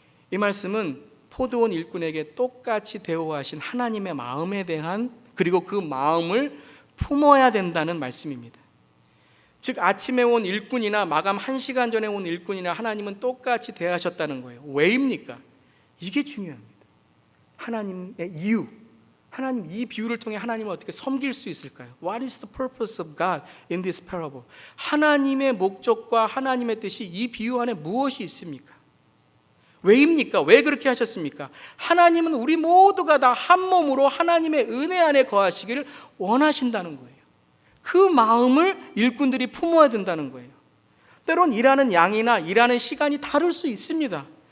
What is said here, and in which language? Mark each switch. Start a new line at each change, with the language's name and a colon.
Korean: 이 말씀은 포도원 일꾼에게 똑같이 대우하신 하나님의 마음에 대한, 그리고 그 마음을 품어야 된다는 말씀입니다. 즉 아침에 온 일꾼이나 마감 1시간 전에 온 일꾼이나 하나님은 똑같이 대하셨다는 거예요. 왜입니까? 이게 중요합니다. 하나님의 이유, 하나님 이 비유를 통해 하나님을 어떻게 섬길 수 있을까요?
English: What is the purpose of God in this parable?
Korean: 하나님의 목적과 하나님의 뜻이 이 비유 안에 무엇이 있습니까? 왜입니까? 왜 그렇게 하셨습니까? 하나님은 우리 모두가 다 한 몸으로 하나님의 은혜 안에 거하시기를 원하신다는 거예요. 그 마음을 일꾼들이 품어야 된다는 거예요. 때론 일하는 양이나 일하는 시간이 다를 수 있습니다.